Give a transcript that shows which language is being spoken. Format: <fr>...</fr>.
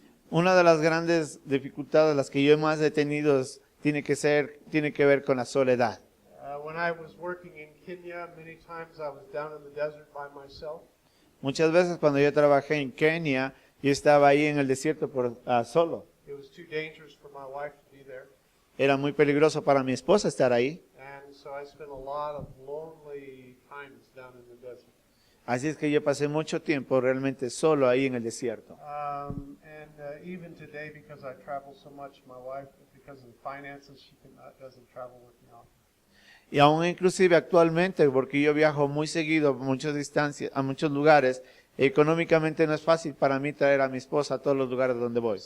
<es>Una de las grandes dificultades, las que yo más he tenido, tiene que ver con la soledad.</es> <en>When I was working in Kenya, many times I was down in the desert by myself.</en> <es>Muchas veces cuando yo trabajé en Kenia, yo estaba ahí en el desierto solo.</es> <en>It was too dangerous for my wife to be there.</en> <es>Era muy peligroso para mi esposa estar ahí.</es> <en>And so I spent a lot of lonely times down in the desert.</en> <es>Así es que yo pasé mucho tiempo realmente solo ahí en el desierto.</es> <en>Even today, because I travel so much, my wife, because of the finances, she doesn't travel with me often.</en> <es>Y aún inclusive actualmente, porque yo viajo muy seguido a muchas distancias, a muchos lugares, económicamente no es fácil para mí traer a mi esposa a todos los lugares donde voy.</es>